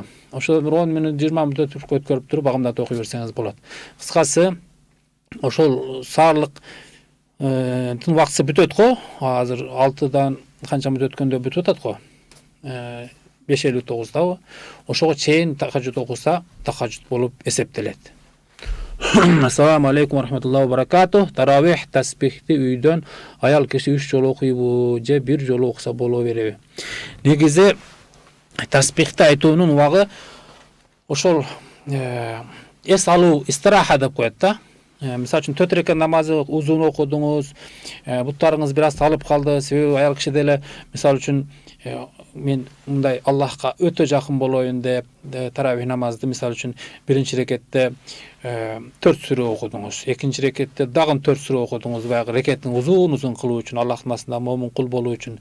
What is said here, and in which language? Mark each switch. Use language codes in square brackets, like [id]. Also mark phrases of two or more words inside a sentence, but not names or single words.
[ky] Ошо бир 10 мүнөт, 20 мүнөт өткөрүп туруп багымдатып окуй берсеңиз болот. Кыскасы, ошол саарлык тын убактысы бүтөт го. Азыр 6дан канча мүнөт өткөндө бүтүп атат го. 5:59дабы. Ошого чейин тахаджуд окуса, тахаджуд болуп эсептелет. [ar] السلام عليكم رحمة الله وبركاته. [ky] Таравих таспихти үйдөн аял киши 3 жолу окуйбу же 1 жолу окуса боло береби? Негизи таспихти айтуунун убагы ошол эс алуу, истираха деп коет да. Мисалы үчүн 4 рекат намазы узун окудуңуз, буттарыңыз бир аз талып калды, себеби аял киши деле мисалы үчүн мен мындай Аллахка өтө жакын болоюн деп таравих намазды мисалы үчүн биринчи рекетте 4 сүрө окудуңуз, экинчи рекетте дагы 4 сүрө окудуңуз, баягы рекеттин узун кылуу үчүн, Аллахтын асында момун кул болуу үчүн.